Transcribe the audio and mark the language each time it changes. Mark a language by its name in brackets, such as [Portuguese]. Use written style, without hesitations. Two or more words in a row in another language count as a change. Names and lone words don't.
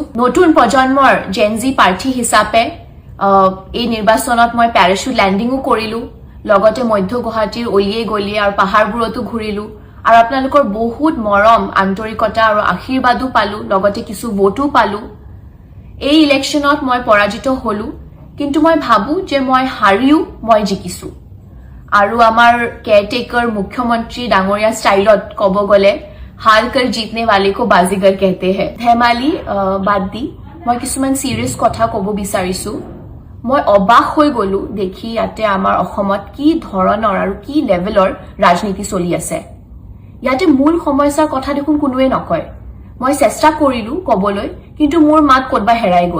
[Assamese] নতুন প্ৰজন্মৰ জেনজি প্ৰাৰ্থী হিচাপে এই নিৰ্বাচনত মই পেৰাচুট লেণ্ডিঙো কৰিলোঁ, লগতে মধ্য গুৱাহাটীৰ অলিয়ে গলিয়ে আৰু পাহাৰবোৰতো ঘূৰিলোঁ আৰু আপোনালোকৰ বহুত মৰম, আন্তৰিকতা আৰু আশীৰ্বাদো পালোঁ, লগতে কিছু ভোটো পালোঁ। এই ইলেকশ্যনত মই পৰাজিত হ'লোঁ, কিন্তু মই ভাবোঁ যে মই হাৰিও মই জিকিছোঁ। আৰু আমাৰ কেয়াৰটেকাৰ মুখ্যমন্ত্ৰী ডাঙৰীয়া ষ্টাইলত ক'ব গ'লে [Hindi] हार कर जीतने वाले को बाजीगर कहते हैं। [Assamese] ধেমালি বাদ দি মই কিছুমান চিৰিয়াছ কথা ক'ব বিচাৰিছোঁ। মই অবাক হৈ গ'লো দেখি ইয়াতে আমাৰ অসমত কি ধৰণৰ আৰু কি লেভেলৰ ৰাজনীতি চলি আছে। ইয়াতে মূল সমস্যাৰ কথা দেখোন কোনোৱে নকয়। মই চেষ্টা কৰিলোঁ ক'বলৈ, কিন্তু মোৰ মাত ক'তবা হেৰাই গ'ল।